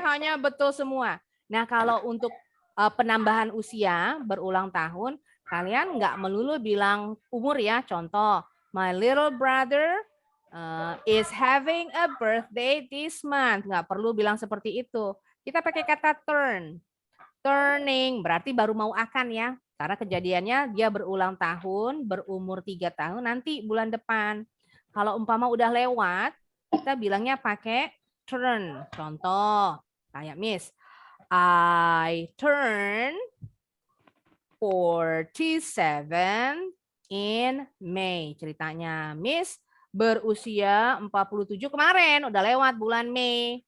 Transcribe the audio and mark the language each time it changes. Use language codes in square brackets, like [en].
[id] TH-nya betul semua. Nah, kalau untuk penambahan usia berulang tahun, kalian nggak melulu bilang umur ya. [en] Contoh, my little brother is having a birthday this month. [id] Nggak perlu bilang seperti itu. Kita pakai kata turn. Turning berarti baru mau akan ya. Karena kejadiannya dia berulang tahun, berumur 3 tahun, nanti bulan depan. Kalau umpama udah lewat, kita bilangnya pakai turn. Contoh, kayak [en] Miss, I turn 47 in May. [id] Ceritanya, Miss berusia 47 kemarin, udah lewat bulan Mei.